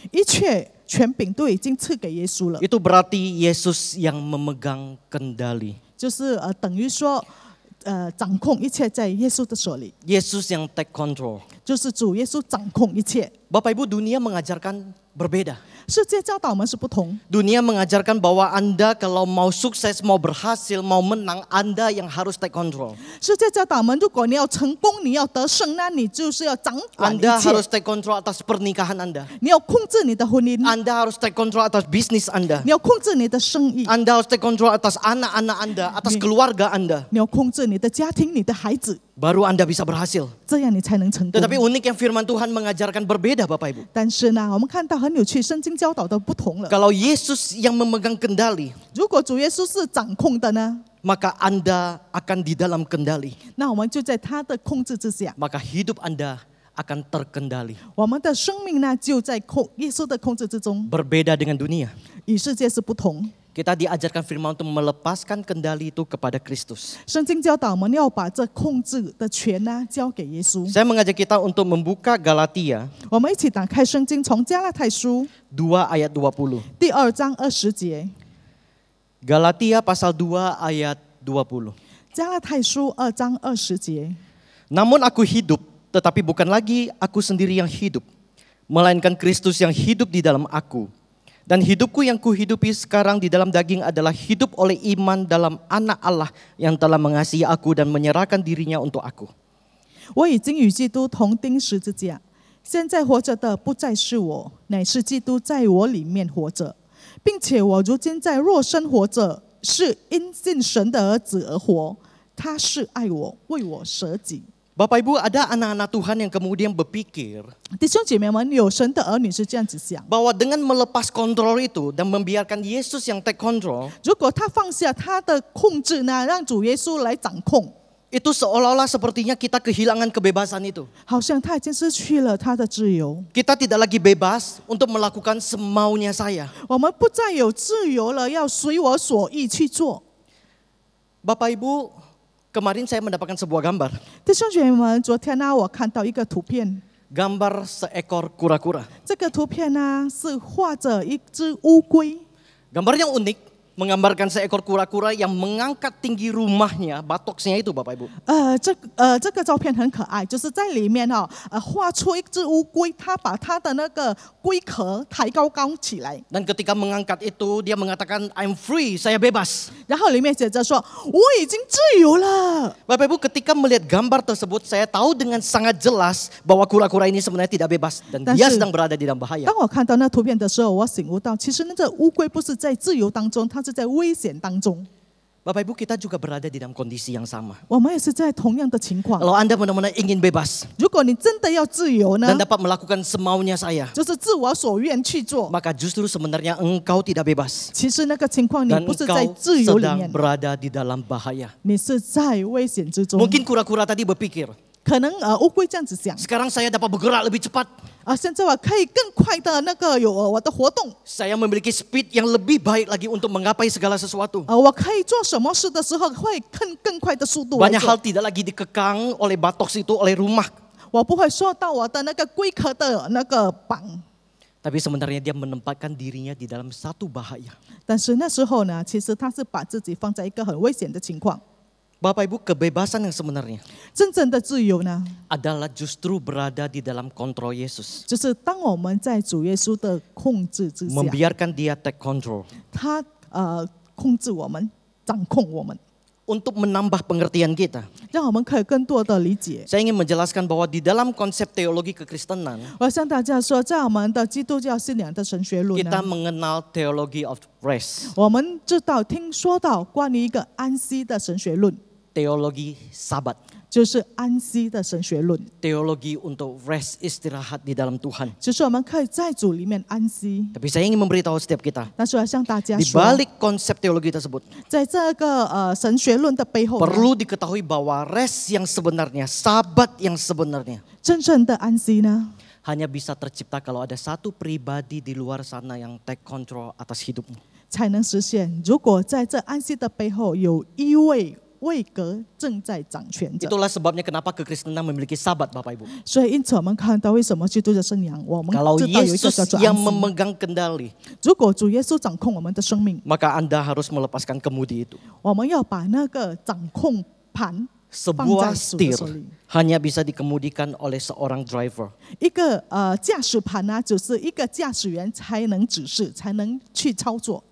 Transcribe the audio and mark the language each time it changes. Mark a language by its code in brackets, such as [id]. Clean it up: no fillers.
[zh] 一切权柄都已经赐给耶稣了， [id] Itu berarti Yesus yang memegang kendali. [zh] 就是等于说，掌控一切在耶稣的手里， [id] Yesus yang [en] take control. [zh] 就是主耶稣掌控一切。 [id] Bapak Ibu, dunia mengajarkan berbeda. [zh] 世界教导我们是不同， [id] Dunia mengajarkan bahwa Anda kalau mau sukses, mau berhasil, mau menang, Anda yang harus [en] take control. [zh] 世界教导我们，如果你要成功，你要得胜，那你就是要掌管一 [id] Anda harus [en] take control [id] atas pernikahan Anda. [zh] 你要控制你的婚姻， [id] Anda harus [en] take control [id] atas bisnis Anda. [zh] 你要控制你的生意， [id] Anda harus [en] take control [id] atas anak-anak Anda, atas keluarga Anda. [zh] 你要控制你的家庭、你的孩子， [id] Baru Anda bisa berhasil. [zh] 这样你才能成功。 [id] Tetapi unik yang firman Tuhan mengajarkan berbeda Bapak Ibu. [zh] 但是呢，我们看到很有趣，圣经教导的不同了。 [id] Kalau Yesus yang memegang kendali, [zh] 如果主耶稣是掌控的呢， [id] maka Anda akan di dalam kendali. [zh] 那我们就在他的控制之下， [id] Maka hidup Anda akan terkendali. [zh] 我们的生命呢就在耶稣的控制之中， [id] Berbeda dengan dunia. [zh] 与世界是不同。 [id] Kita diajarkan firman untuk melepaskan kendali itu kepada Kristus. [zh] 圣经教导我们要把这控制的权呢交给耶稣。 [id] Saya mengajak kita untuk membuka Galatia [zh] 我们一起打开圣经，从加拉太书 [id] 2 ayat 20. [zh] 第2章20节， [id] Galatia pasal 2 ayat 20. [zh] 加拉太书2章20节。 [id] Namun aku hidup, tetapi bukan lagi aku sendiri yang hidup, melainkan Kristus yang hidup di dalam aku. Dan hidupku yang kuhidupi sekarang di dalam daging adalah hidup oleh iman dalam Anak Allah yang telah mengasihi aku dan menyerahkan dirinya untuk aku. [zh] 我已经与基督同钉十字架，现在活着的不再是我，乃是基督在我里面活着，并且我如今在肉身活着，是因信神的儿子而活。他是爱我，为我舍己。 [id] Bapak Ibu, ada anak-anak Tuhan yang kemudian berpikir [zh] 弟兄姐妹们，有神的儿女是这样子想： [id] bahwa dengan melepas kontrol itu dan membiarkan Yesus yang [en] take control, [zh] 如果他放下他的控制呢，让主耶稣来掌控， [id] itu seolah-olah sepertinya kita kehilangan kebebasan itu. [zh] 好像他已经失去了他的自由。 [id] Kita tidak lagi bebas untuk melakukan semaunya saya. [zh] 我们不再有自由了，要随我所意去做。 [id] Bapak Ibu, kemarin saya mendapatkan sebuah gambar. [zh] 弟兄姐妹们，昨天呢，我看到一个图片， [id] Gambar seekor kura-kura. [zh] 这个图片呢是画着一只乌龟。 [id] Gambarnya unik, menggambarkan seekor kura-kura yang mengangkat tinggi rumahnya, batoksnya itu Bapak Ibu. [zh] 这个照片很可爱，就是在里面画出一只乌龟，它把它的那个龟壳抬高起来， [id] Dan ketika mengangkat itu, dia mengatakan, [en] I'm free, [id] saya bebas. [zh] 然后里面写着说：“我已经自由了。 [id] Bapak Ibu, ketika melihat gambar tersebut, saya tahu dengan sangat jelas bahwa kura-kura ini sebenarnya tidak bebas. Dan dia sedang berada di dalam ” bahaya. [zh] 当我看到那图片的时候，我醒悟到，其实那个乌龟不是在自由当中，它是在危险当中。 [id] Bapak Ibu, kita juga berada di dalam kondisi yang sama. [zh] 我们也是在同样的情况。 [id] Kalau Anda benar-benar ingin bebas [zh] 如果你真的要自由呢 [id] dan，dapat melakukan semaunya saya, [zh] 就是自我所愿去做。 [id] maka justru sebenarnya engkau tidak bebas. [zh] 其实那个情况，你 [id] Dan [zh] 不是在 [id] engkau [zh] 自由里 [id] sedang [zh] 面， [id] berada di dalam bahaya. [zh] 你是在危险之中。 [id] Mungkin kura-kura tadi berpikir, [zh] 可能乌龟这样子想 [id] sekarang saya dapat bergerak lebih cepat. [zh] 现在我可以更快的那个有我的活动， [id] Saya memiliki speed yang lebih baik lagi untuk menggapai segala sesuatu. [zh] 我可以做什么事的时候会更快的速度来 [id] Banyak [zh] 做 [id] hal tidak lagi dikekang oleh batoks itu, oleh rumah. [zh] 我不会受到我的那个龟壳的那个绑。 [id] Tapi sebenarnya dia menempatkan dirinya di dalam satu bahaya. [zh] 但是那时候呢，其实他是把自己放在一个很危险的情况。 [id] Bapak Ibu, kebebasan yang sebenarnya [zh] 真正的自由呢， [id] adalah justru berada di dalam kontrol Yesus. [zh] 就是当我们在主耶稣的控制之下， [id] Membiarkan dia [en] take control. [zh] 他控制我们，掌控我们， [id] Untuk menambah pengertian kita. [zh] 让我们可以更多的理解。 [id] Saya ingin menjelaskan bahwa di dalam konsep teologi kekristenan, [zh] 我要向大家说，在我们的基督教信仰的神学论 [id] kita [zh] 呢， [id] mengenal teologi [en] of rest. [zh] 我们知道听说到关于一个安息的神学论， [id] Teologi sabat. [zh] 就是安息的神学论， [id] Teologi untuk rest, istirahat di dalam Tuhan. [zh] 就是我们可以在主里面安息。 [id] Tapi saya ingin memberitahu setiap kita, [zh] 但是我要向大家 [id] di [zh] 说， [id] balik konsep teologi tersebut, [zh] 在这个神学论的背后呢， [id] perlu diketahui bahwa rest yang sebenarnya, sabat yang sebenarnya, [zh] 真正的安息呢， [id] hanya bisa tercipta kalau ada satu pribadi di luar sana yang [en] take control [id] atas hidupmu. [zh] 才能实现。如果在这安息的背后有一位位格正在掌权着， [id] Itulah sebabnya kenapa kekristenan memiliki Sabat, Bapak Ibu. [zh] 所以因此我们看到为什么基督的生养，我们 [id] Kalau [zh] 知道有一个叫 [id] Yesus [zh] 做 [id] yang [zh] 安息。 [id] memegang kendali, [zh] 如果主耶稣掌控我们的生命， [id] maka Anda harus melepaskan kemudi itu. [zh] 我们要把那个掌控盘放 [id] Sebuah [zh] 在主的 [id] setir [zh] 手里。 [id] hanya bisa dikemudikan oleh seorang driver. [zh] 一个驾驶盘呢，只是一个驾驶员才能指示，才能去操作。